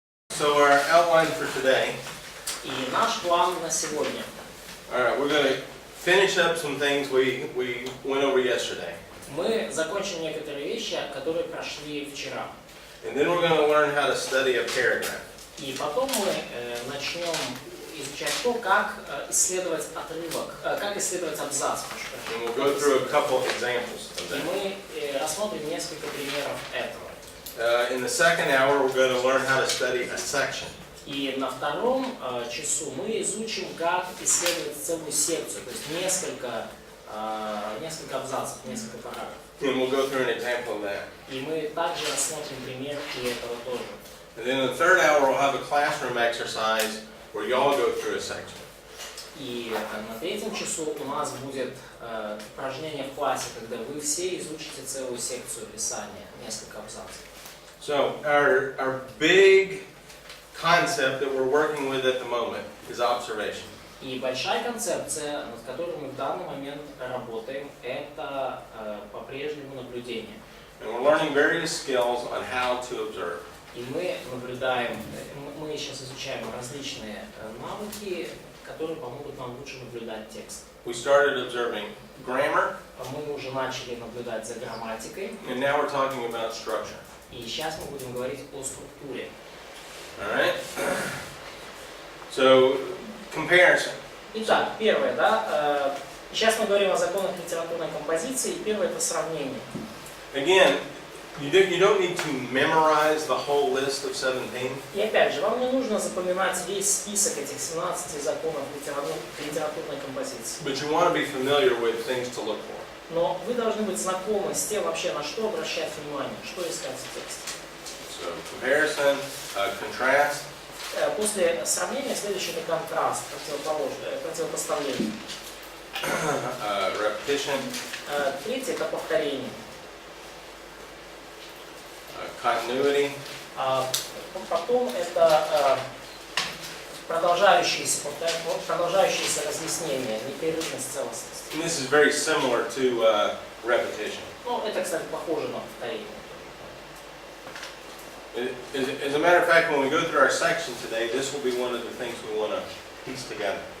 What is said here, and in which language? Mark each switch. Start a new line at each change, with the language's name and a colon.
English: So our outline for today.
Russian: И наш план на сегодня.
English: All right, we're going to finish up some things we went over yesterday.
Russian: Мы закончим некоторые вещи, которые прошли вчера.
English: And then we're going to learn how to study a paragraph.
Russian: И потом мы начнем изучать то, как исследовать отрывок, как исследовать абзац.
English: And we'll go through a couple examples of
Russian: И
English: that.
Russian: мы рассмотрим несколько примеров этого.
English: In the second hour, we're going to learn how to study a section.
Russian: И на втором часу мы изучим, как исследовать целую секцию, то есть несколько абзацев, несколько параграфов.
English: And we'll go through an example of that.
Russian: И мы также рассмотрим пример и этого тоже.
English: And then in the third hour, we'll have a classroom exercise where y'all go through a section.
Russian: И на третьем часу у нас будет упражнение в классе, когда вы все изучите целую секцию Писания, несколько абзацев.
English: So our big concept that we're working with at the moment is observation.
Russian: И большая концепция, над которой мы в данный момент работаем, это по-прежнему наблюдение.
English: And we're learning various skills on how to observe.
Russian: И мы наблюдаем, мы сейчас изучаем различные навыки, которые помогут нам лучше наблюдать текст.
English: We started observing grammar,
Russian: Мы уже начали наблюдать за грамматикой,
English: and now we're talking about structure.
Russian: и сейчас мы будем говорить о структуре.
English: All right? So, comparison.
Russian: Итак, первое, да, сейчас мы говорим о законах литературной композиции, и первое это сравнение.
English: Again, you don't need to memorize the whole list of 17.
Russian: И опять же, вам не нужно запоминать весь список этих 17 законов литературной композиции.
English: But you want to be familiar with things to look for.
Russian: Но вы должны быть знакомы с тем, вообще на что обращать внимание, что искать в тексте.
English: So, comparison, contrast,
Russian: После сравнения следующий это контраст, противопоставление.
English: repetition,
Russian: Третье это повторение.
English: continuity,
Russian: Потом это продолжающиеся разъяснения, непрерывность, целостность.
English: and this is very similar to repetition.
Russian: Ну, это, кстати, похоже на повторение.
English: As a matter of fact, when we go through our section today, this will be one of the things we want to piece together.